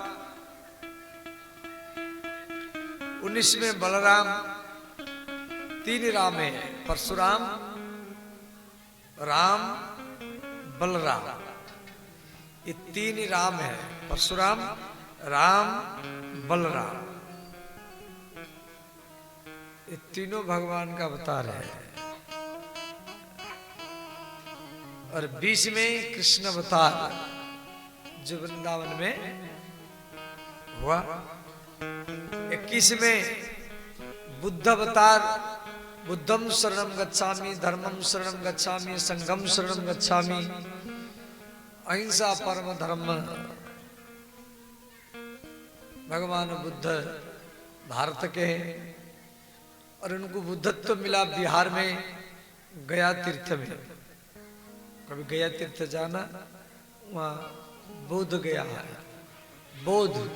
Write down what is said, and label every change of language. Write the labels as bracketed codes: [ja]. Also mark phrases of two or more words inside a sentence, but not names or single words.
[hi] 19वें बलराम, 3 राम है, परशुराम, राम बलराम, ये तीन ही राम है, परशुराम, राम, बलराम, ये तीनों भगवान का अवतार है। और बीच में कृष्ण अवतार जो वृंदावन में हुआ। 21 में बुद्ध अवतार, [pi] बुद्धम शरणम गच्छामि, धर्मम शरणम गच्छामि, संघम शरणम गच्छामि, [hi] अहिंसा परम धर्म। भगवान बुद्ध भारत के हैं और उनको बुद्धत्व मिला बिहार में गया तीर्थ में। कभी गया तीर्थ जाना, वहाँ बोध गया है, बोध।